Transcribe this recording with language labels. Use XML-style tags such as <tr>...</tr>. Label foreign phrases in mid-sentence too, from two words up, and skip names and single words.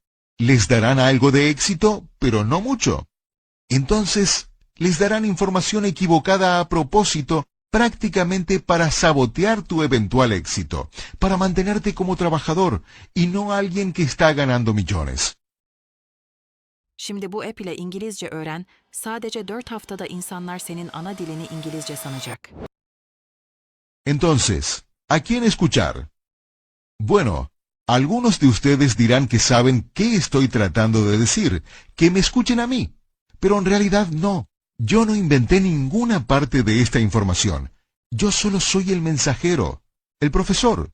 <es>Les darán algo de éxito, pero no mucho. Entonces, les darán información equivocada a propósito, prácticamente para sabotear tu eventual éxito, para mantenerte como trabajador y no alguien que está ganando millones.</es> <tr>Şimdi bu app ile İngilizce öğren, sadece 4 haftada insanlar senin ana dilini İngilizce sanacak.</tr> <es>Entonces, ¿a quién escuchar? Bueno, algunos de ustedes dirán que saben qué estoy tratando de decir, que me escuchen a mí, pero en realidad no. Yo no inventé ninguna parte de esta información. Yo solo soy el mensajero, el profesor.</es>